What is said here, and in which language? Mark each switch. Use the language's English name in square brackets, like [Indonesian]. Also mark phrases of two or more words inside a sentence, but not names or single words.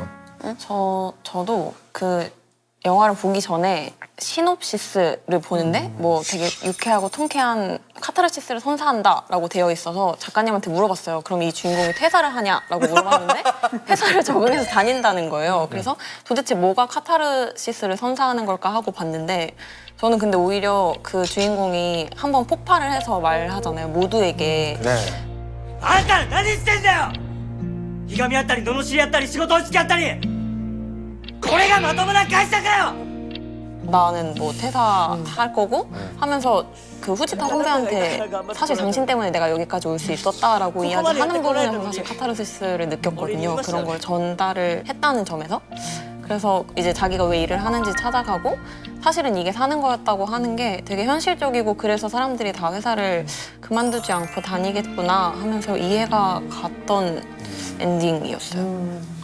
[Korean] 저도 그 영화를 보기 전에 시놉시스를 보는데 뭐 되게 유쾌하고 통쾌한 카타르시스를 선사한다라고 되어 있어서 작가님한테 물어봤어요. 그럼 이 주인공이 퇴사를 하냐라고 물어봤는데 회사를 적응해서 다닌다는 거예요. 그래서 도대체 뭐가 카타르시스를 선사하는 걸까 하고 봤는데 저는 근데 오히려 그 주인공이 한번 폭발을 해서 말하잖아요. 모두에게. 네. [Japanese] あんたら何してんだよひがみ合ったり罵り合ったり仕事を付き合ったりこれがまともな会社かよ [Korean] 나는 뭐 퇴사할 거고 하면서 그 후지타 선배한테 사실 당신 때문에 내가 여기까지 올 수 있었다라고 이야기하는 부분에서 사실 카타르시스를 느꼈거든요. 그런 걸 전달을 했다는 점에서. 그래서 이제 자기가 왜 일을 하는지 찾아가고 사실은 이게 사는 거였다고 하는 게 되게 현실적이고 그래서 사람들이 다 회사를 그만두지 않고 다니겠구나 하면서 이해가 갔던 엔딩이었어요.